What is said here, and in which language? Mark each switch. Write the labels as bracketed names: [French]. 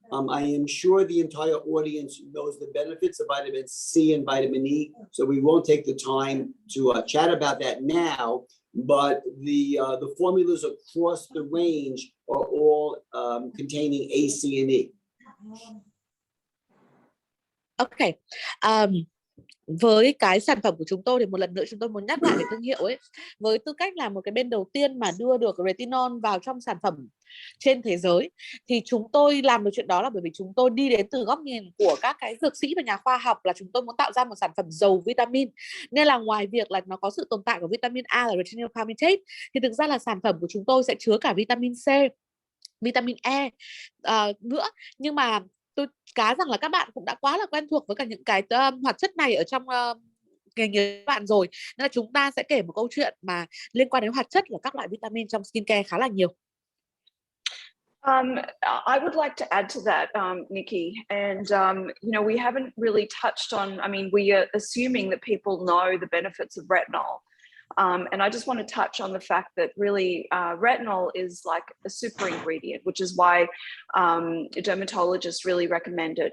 [English] I am sure the entire audience knows the benefits of vitamin C and vitamin E, so we won't take the time to chat about that now, but the formulas across the range are all containing A, C, and E. Okay. [Vietnamese] Với cái sản phẩm của chúng tôi thì một lần nữa chúng tôi muốn nhắc lại về thương hiệu ấy. Với tư cách là một cái bên đầu tiên mà đưa được retinol vào trong sản phẩm trên thế giới, thì chúng tôi làm được chuyện đó là bởi vì chúng tôi đi đến từ góc nhìn của các cái dược sĩ và nhà khoa học, là chúng tôi muốn tạo ra một sản phẩm giàu vitamin. Nên là ngoài việc là nó có sự tồn tại của vitamin A là retinol palmitate, thì thực ra là sản phẩm của chúng tôi sẽ chứa cả vitamin C, vitamin E nữa. Nhưng mà tôi cá rằng là các bạn cũng đã quá là quen thuộc với cả những cái hoạt chất này ở trong nghề nghiệp các bạn rồi, nên là chúng ta sẽ kể một câu chuyện mà liên quan đến hoạt chất là các loại vitamin trong skincare khá là nhiều. [English] I would like to add to that, Nikki, and we haven't really touched on. I mean, we are assuming that people know the benefits of retinol. And I just want to touch on the fact that really retinol is like a super ingredient, which is why dermatologists really recommend it.